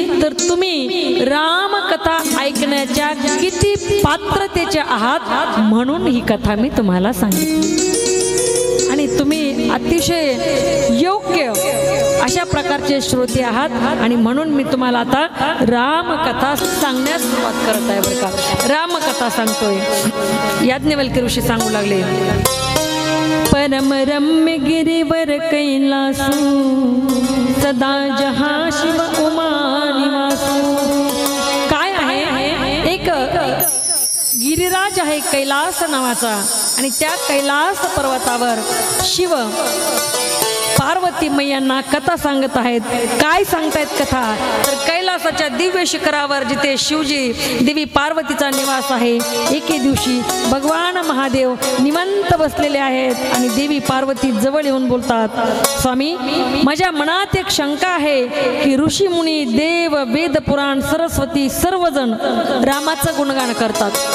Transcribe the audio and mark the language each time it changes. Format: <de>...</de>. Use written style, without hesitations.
<mr>तर तुम्ही रामकथा ऐकण्याच्या किती पात्रतेचे आहात म्हणून ही कथा मी तुम्हाला सांगितली। आणि तुम्ही अतिशय योग्य अशा प्रकारचे श्रोते आहात, आणि म्हणून मी तुम्हाला आता रामकथा सांगण्यास सुरुवात करत आहे बरं का। रामकथा सांगतोय। याज्ञवल्क्य ऋषी सांगू लागले,</mr> <awa>परम रम्य गिरिवर कैलासू, सदा जहाँ शिव उमा निवासू।</awa> <mr>काय आहे? एक गिरिराज आहे कैलास नावाचा, आणि त्या कैलास पर्वतावर शिव पार्वती मैयांना कथा सांगत आहेत। काय सांगतायत कथा? तर कैलासाच्या दिव्य शिखरावर जिथे शिवजी देवी पार्वतीचा निवास आहे, एके दिवशी भगवान महादेव निवांत बसलेले आहेत आणि देवी पार्वती जवळ येऊन बोलतात, स्वामी, माझ्या मनात एक शंका आहे की ऋषी मुनी देव वेद पुराण सरस्वती सर्वजण रामाचं गुणगान करतात।</mr>